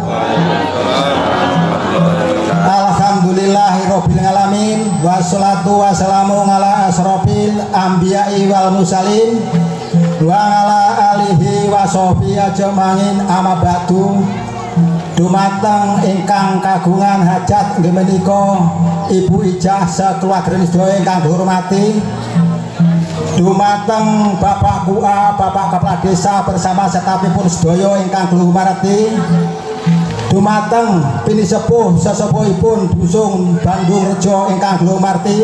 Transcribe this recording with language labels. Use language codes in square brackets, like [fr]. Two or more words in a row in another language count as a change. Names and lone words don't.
[ar] الحمد لله رب العالمين والصلاة والسلام على أشرف الأنبياء والمرسلين وعلى آله وصحبه أجمعين أما بعد. [jv] Dumateng ingkang kagungan hajat inggih menika Ibu Ijah sakeluarga sedaya ingkang dihormati. Dumateng Bapak Kua, Bapak Kepala Desa bersama setapipun sedaya ingkang kula hormati. Dumateng pini sepuh sesepuhipun dusun Bandurkerja ingkang kula hormati.